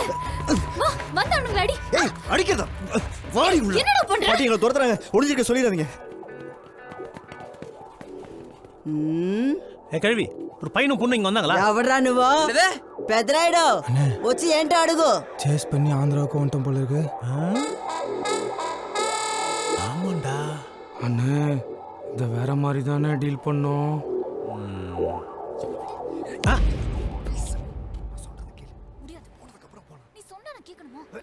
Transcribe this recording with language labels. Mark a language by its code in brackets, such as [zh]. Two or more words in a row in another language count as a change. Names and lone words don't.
[ta] வா, வந்தானுங்க அடி. ஏய் அடிக்கதா. வாடி உள்ள. என்னடா பண்ற? பாட்டிங்கள துரத்துறாங்க. ஒளிஞ்சிருக்க சொல்லிடாதீங்க. கல்வி ஒரு பையனும் பொண்ணு இங்க வந்தாங்களா? [te] ఎవడ్రా నువ్వు? పెద్దరాయుడు వచ్చి ఏంటో అడుగు. [ta] சேஸ் பண்ணி ஆந்திராவுக்கு வந்துட்டோம் போல இருக்கு. ஆமாண்டா அண்ணே, இத வேற மாதிரி தானே டீல் பண்ணோம். நீ சொன்னா நான் கேட்கணுமா?